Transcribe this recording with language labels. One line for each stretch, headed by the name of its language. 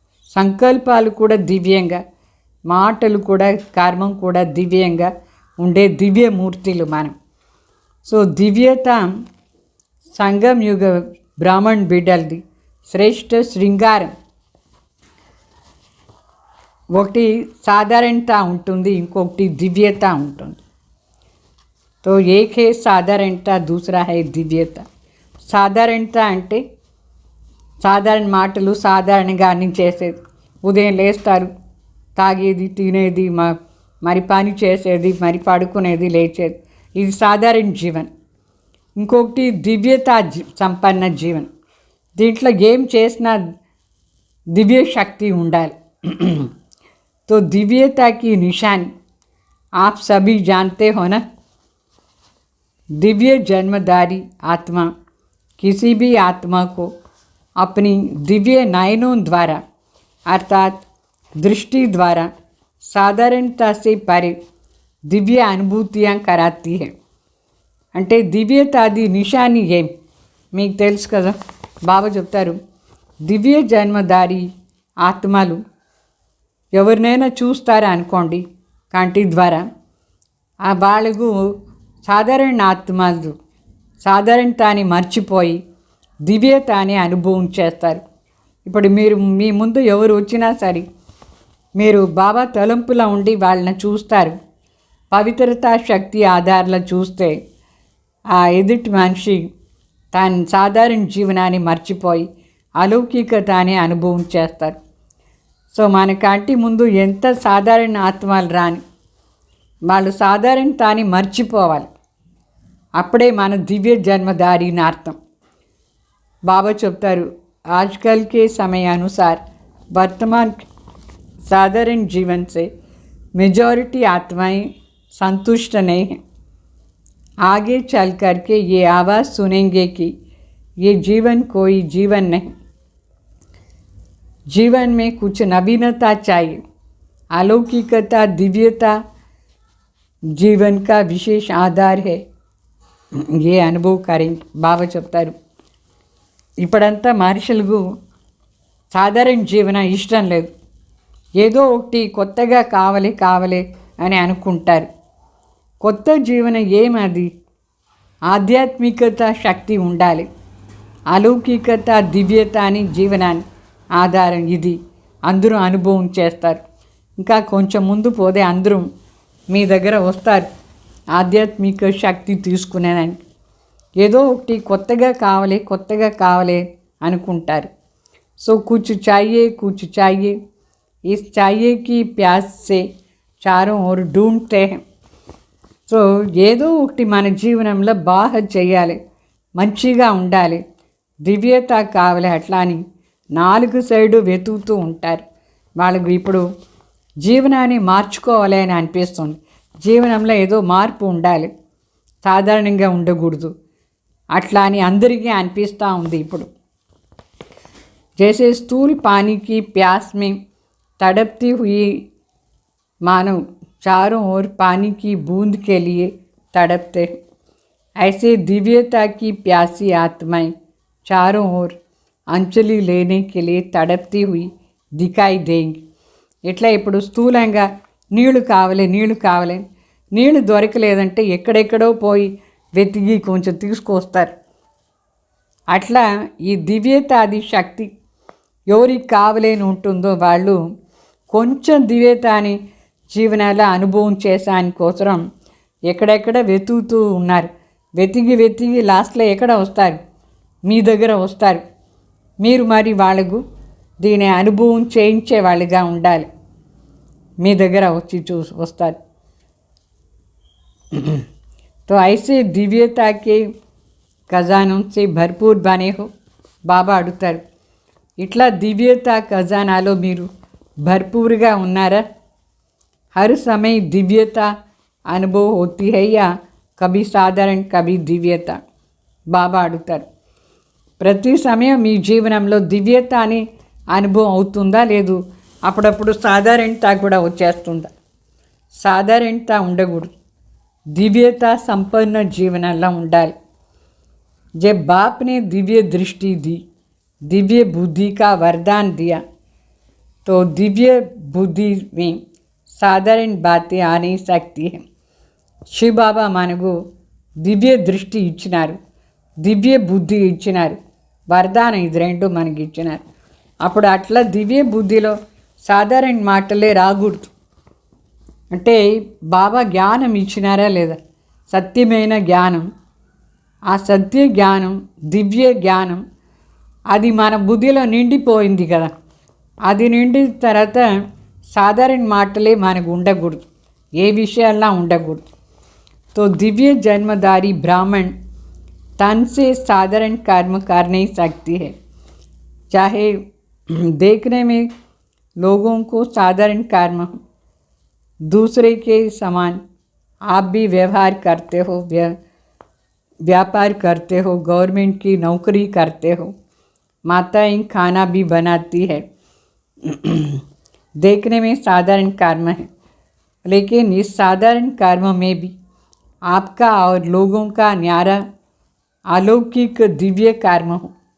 Telugu: సంకల్పాలు కూడా దివ్యంగా, మాటలు కూడా కర్మం కూడా దివ్యంగా ఉండే దివ్య మూర్తులు మనం. సో దివ్యత సంగం యుగ బ్రాహ్మణ్ బిడ్డలది శ్రేష్ఠ శృంగారం. ఒకటి సాధారణత ఉంటుంది, ఇంకొకటి దివ్యత ఉంటుంది.
Hindi: तो एक है साधारणता, दूसरा है दिव्यता.
Telugu: సాధారణత అంటే సాధారణ మాటలు సాధారణంగా అన్ని చేసేది. ఉదయం లేస్తారు, తాగేది, తినేది, మరి పని చేసేది, మరి పడుకునేది, లేచేది, ఇది సాధారణ జీవనం. ఇంకొకటి దివ్యత సంపన్న జీవనం. దీంట్లో ఏం చేసినా దివ్య శక్తి ఉండాలి.
Hindi: तो दिव्यता की निशानी आप सभी जानते हो ना. दिव्य जन्मधारी आत्मा किसी भी आत्मा को अपनी दिव्य नयनों द्वारा अर्थात दृष्टि द्वारा साधारणता से परे दिव्य अनुभूतियाँ कराती है.
Telugu: అంటే దివ్యతాది నిషాని ఏం మీకు తెలుసు కదా. బాబా చెప్తారు దివ్య జన్మధారి ఆత్మలు ఎవరినైనా చూస్తారా అనుకోండి కంటి ద్వారా, ఆ వాళ్ళకు సాధారణ ఆత్మలు సాధారణతాన్ని మర్చిపోయి దివ్యతాన్ని అనుభవం చేస్తారు. ఇప్పుడు మీరు మీ ముందు ఎవరు వచ్చినా సరే మీరు బాబా తలంపులో ఉండి వాళ్ళని చూస్తారు. పవిత్రతా శక్తి ఆధారంలో చూస్తే ఆ ఎదుటి మనిషి తన సాధారణ జీవనాన్ని మర్చిపోయి అలౌకికతాన్ని అనుభవం చేస్తారు. సో మన కంటి ముందు ఎంత సాధారణ ఆత్మలు రాని వాళ్ళు సాధారణతాన్ని మర్చిపోవాలి. అప్పుడే మన దివ్య జన్మధారి అని అర్థం. బాబా చెప్తారు
Hindi: आजकल के समय अनुसार वर्तमान साधारण जीवन से मेजॉरिटी आत्माएं संतुष्ट नहीं हैं. आगे चल कर के ये आवाज़ सुनेंगे कि ये जीवन कोई जीवन नहीं, जीवन में कुछ नवीनता चाहिए. अलौकिकता दिव्यता जीवन का विशेष आधार है. ये अनुभव करेंगे.
Telugu: బాబా చెప్తారు ఇప్పుడంతా మనుషులకు సాధారణ జీవనం ఇష్టం లేదు. ఏదో ఒకటి కొత్తగా కావాలి అని అనుకుంటారు. కొత్త జీవనం ఏమది? ఆధ్యాత్మికత శక్తి ఉండాలి. అలౌకికత దివ్యత అని జీవనాన్ని ఆధారం ఇది. అందరూ అనుభవం చేస్తారు. ఇంకా కొంచెం ముందు పోతే అందరూ మీ దగ్గర వస్తారు ఆధ్యాత్మిక శక్తి తీసుకునేదానికి. ఏదో ఒకటి కొత్తగా కావాలి అనుకుంటారు.
Hindi: సో కుछ चाहिए इस चाहिए की प्यास से चारों ओर ढूंढते हैं.
Telugu: సో ఏదో ఒకటి మన జీవనంలో బాగా చేయాలి, మంచిగా ఉండాలి, దివ్యత కావాలి, అట్లా అని 4 సైడు వెతుకుతూ ఉంటారు. వాళ్ళకు ఇప్పుడు జీవనాన్ని మార్చుకోవాలి అని అనిపిస్తుంది. జీవనంలో ఏదో మార్పు ఉండాలి, సాధారణంగా ఉండకూడదు, అట్లా అని అందరికీ అనిపిస్తూ ఉంది ఇప్పుడు.
Hindi: जैसे स्थूल पानी की प्यास में तड़पती हुई मानव चारों ओर पानी की बूंद के लिए तड़पते हैं, ऐसे दिव्यता की प्यासी आत्माएं चारों ओर अंजलि लेने के लिए तड़पती हुई दिखाई देंगी.
Telugu: ఇట్లా ఇప్పుడు స్థూలంగా నీళ్లు కావాలి నీళ్లు దొరకలేదంటే ఎక్కడెక్కడో పోయి వెతికి కొంచెం తీసుకొస్తారు. అట్లా ఈ దివ్యతాది శక్తి ఎవరికి కావాలని ఉంటుందో వాళ్ళు కొంచెం దివ్యతాని జీవనాల అనుభవం చేసాని కోసం ఎక్కడెక్కడ వెతుకుతూ ఉన్నారు. వెతికి లాస్ట్లో ఎక్కడ వస్తారు, మీ దగ్గర వస్తారు. మీరు మరి వాళ్ళకు దీని అనుభవం చేయించే వాళ్ళుగా ఉండాలి. మీ దగ్గర వచ్చి వస్తారు.
Hindi: तो ऐसे दिव्यता के खजानों से भरपूर बने हो
Telugu: బాబా అడుగుతారు. ఇట్లా దివ్యత ఖజానాలో మీరు భర్పూర్గా ఉన్నారా?
Hindi: हर समय दिव्यता अनुभव होती है या कभी साधारण कभी दिव्यता?
Telugu: బాబా అడుగుతారు. ప్రతి సమయం మీ జీవనంలో దివ్యత అనే అనుభవం అవుతుందా, లేదు అప్పుడప్పుడు సాధారణత కూడా వచ్చేస్తుందా? సాధారణత ఉండకూడదు,
Hindi: दिव्यता संपन्न जीवनला
Telugu: ఉండాలి.
Hindi: जब बाप ने दिव्य दृष्टि दी, दिव्य बुद्धि का वरदान दिया, तो दिव्य बुद्धि में साधारण बातें आ नहीं सकती है.
Telugu: शिव बाबा మనకు దివ్య దృష్టి ఇచ్చినారు, దివ్య బుద్ధి ఇచ్చినారు, వరదానం ఇది రెండు మనకి ఇచ్చినారు. అప్పుడు అట్లా దివ్య బుద్ధిలో సాధారణ మాటలే రాకూడదు. అంటే బాబా జ్ఞానం ఇచ్చినారా లేదా? సత్యమైన జ్ఞానం, ఆ సత్య జ్ఞానం, దివ్య జ్ఞానం అది మన బుద్ధిలో నిండిపోయింది కదా. అది నిండిన తర్వాత సాధారణ మాటలే మనకు ఉండకూడదు, ఏ విషయాల్లో ఉండకూడదు.
Hindi: तो दिव्य जन्मधारी ब्राह्मण तन से साधारण कर्म कर नहीं सकती है. चाहे देखने में लोगों को साधारण कर्म दूसरे के समान आप भी व्यवहार करते हो, व्यापार करते हो, गवर्नमेंट की नौकरी करते हो, माताएं खाना भी बनाती है, देखने में साधारण कर्म है, लेकिन इस साधारण कर्म में भी आपका और लोगों का न्यारा अलौकिक दिव्य कर्म हो.